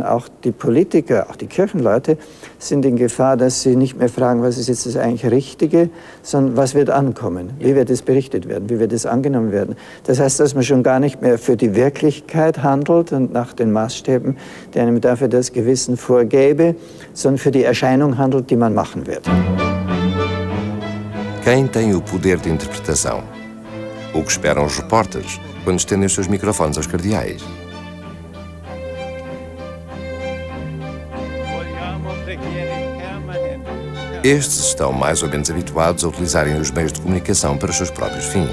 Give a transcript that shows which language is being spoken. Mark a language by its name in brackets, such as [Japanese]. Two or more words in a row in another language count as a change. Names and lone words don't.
[German] Auch die Politiker, auch die Kirchenleute sind in Gefahr, dass sie nicht mehr fragen, was ist jetzt das eigentlich Richtige, sondern was wird ankommen, wie wird es berichtet werden, wie wird es angenommen werden. Das heißt, dass man schon gar nicht mehr für die Wirklichkeit handelt und nach den Maßstäben, die einem dafür das Gewissen vorgäbe, sondern für die Erscheinung handelt, die man machen wird. [Portuguese] Quem tem o poder de interpretação? O que esperam os repórteres quando estendem os seus microfones aos cardeais? Estes estão mais ou menos habituados a utilizarem os meios de comunicação para os seus próprios fins.